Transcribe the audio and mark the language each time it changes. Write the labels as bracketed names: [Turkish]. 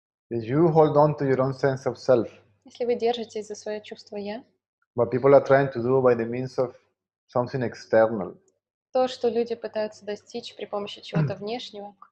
[English] If you hold on to your own sense of self, [Russian] Если вы держитесь за свое чувство «я», [English] what people are trying to do by the means of something external, [Russian] то, что люди пытаются достичь при помощи чего-то внешнего,